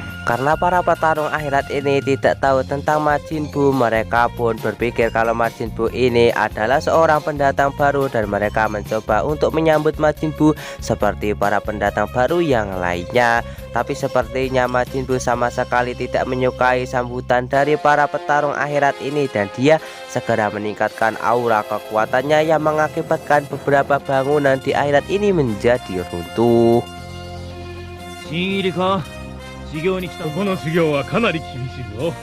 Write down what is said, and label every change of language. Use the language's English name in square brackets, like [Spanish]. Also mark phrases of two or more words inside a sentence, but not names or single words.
[Indonesian] Karena para petarung akhirat ini tidak tahu tentang Majin Buu, mereka pun berpikir kalau Majin Buu ini adalah seorang pendatang baru dan mereka mencoba untuk menyambut Majin Buu seperti para pendatang baru yang lainnya. Tapi sepertinya Majin Buu sama sekali tidak menyukai sambutan dari para petarung akhirat ini dan dia segera meningkatkan aura kekuatannya yang mengakibatkan beberapa bangunan di akhirat ini menjadi runtuh. [Japanese] 新入りか修行に来た。ここの修行はかなり厳しいぞ。